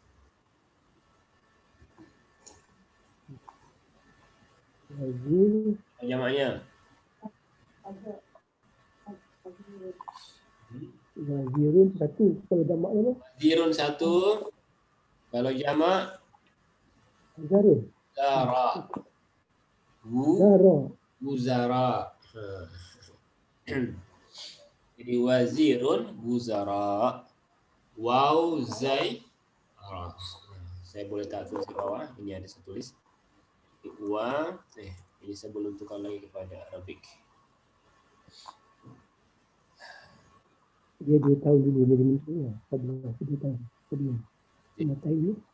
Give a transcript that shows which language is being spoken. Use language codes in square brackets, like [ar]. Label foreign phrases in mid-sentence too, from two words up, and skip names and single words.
[ms] Wazir. Jamaknya? Wazirun satu. Kalau jamak apa? Wazirun satu. Kalau jamak? Wazarun. Zara. Zara. Wuzara. Jadi [ar] وزير وزراء. واو زاي. [ms] Saya boleh tak tulis di bawah. Ini ada saya tulis. Ini saya belum tukar lagi kepada Arabic. Dia tahu dulu jadi menteri lah. Dia tahu. Dia tahu ni.